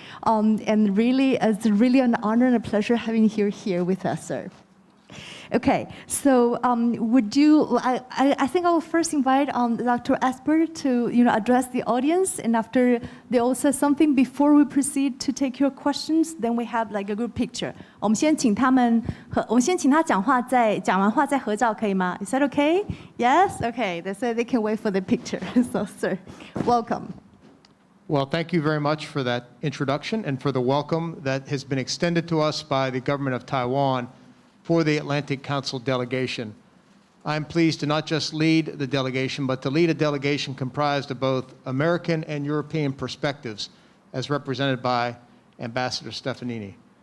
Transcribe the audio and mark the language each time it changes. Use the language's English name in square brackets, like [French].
[English] And really, it's really an honor and a pleasure having you here with us, sir. Okay, so I think I will first invite Dr. Esper to address the audience, and after they all say something, before we proceed to take your questions, then we have like a group picture. [Chinese] 我们先请他讲话，讲完话再合照，可以吗？ [English] Is that okay? Yes? Okay, so they can wait for the picture. So, sir, welcome. Well, thank you very much for that introduction and for the welcome that has been extended to us by the government of Taiwan for the Atlantic Council delegation. I'm pleased to not just lead the delegation, but to lead a delegation comprised of both American and European perspectives, as represented by Ambassador Stefanini.